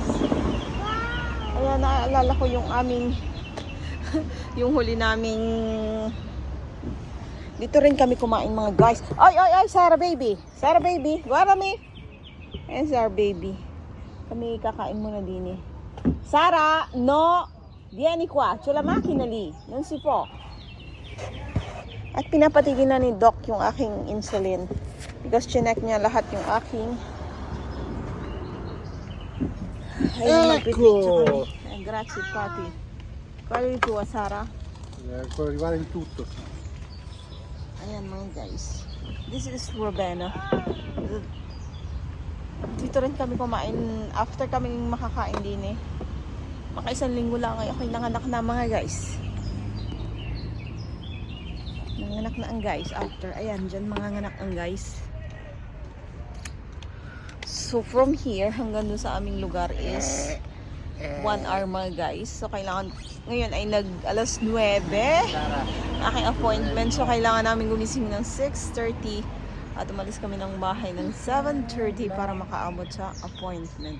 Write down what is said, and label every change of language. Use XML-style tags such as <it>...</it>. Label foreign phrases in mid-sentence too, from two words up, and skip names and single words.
<tl>Ayan, naaalala ko yung aming, yung huli naming, dito rin kami kumain mga guys. Ay, Sarah baby, guarami. Ayan, Sarah baby. Kami kakain muna din eh. Sarah,</tl> <it>no, vieni qua, c'è la macchina lì, non si può.</it> <tl>At pinapatigin na ni Doc yung aking insulin. Because chinek niya lahat yung aking. Ayun, magpipicture kami.</tl> <it>Grazie, papi. Qual è il tuo, Sara? Può arrivare in tutto.</it> <tl>Ayan mga guys.</tl> <en>This is Ravenna.</en> <tl>Dito rin kami kumain. After kaming makakain din eh. Maka-isang linggo lang ay ako'y nanganak na mga guys. Nanganak na ang guys after. Ayan, dyan manganganak ang guys.</tl> <en>So from here</en> <tl>hanggang doon sa aming lugar</tl> <en>is 1 hour</en> <tl>mga guys. So kailangan, ngayon ay alas 9 aking appointment. So kailangan namin gumising ng 6:30 at umalis kami ng bahay ng 7:30 para makaabot sa appointment.</tl>